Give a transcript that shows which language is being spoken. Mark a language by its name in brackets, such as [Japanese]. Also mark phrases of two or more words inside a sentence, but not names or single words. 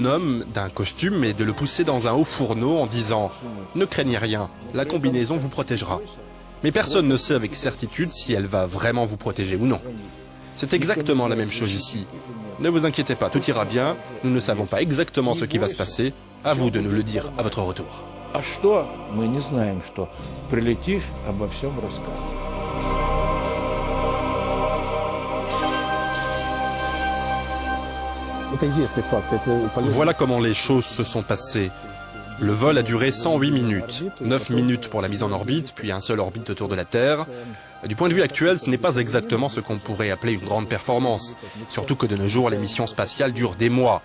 [French] homme d'un costume et de le pousser dans un haut fourneau en disant « Ne craignez rien, la combinaison vous protégera ». Mais personne ne sait avec certitude si elle va vraiment vous protéger ou non. C'est exactement la même chose ici. Ne vous inquiétez pas, tout ira bien, nous ne savons pas exactement ce qui va se passer, à vous de nous le dire à votre retour. [Russian] А что? Мы не знаем, что. Прилетишь, обо всем расскажешь. [French] Voilà comment les choses se sont passées. Le vol a duré 108 minutes, 9 minutes pour la mise en orbite, puis un seul orbite autour de la Terre. Du point de vue actuel, ce n'est pas exactement ce qu'on pourrait appeler une grande performance, surtout que de nos jours, les missions spatiales durent des mois.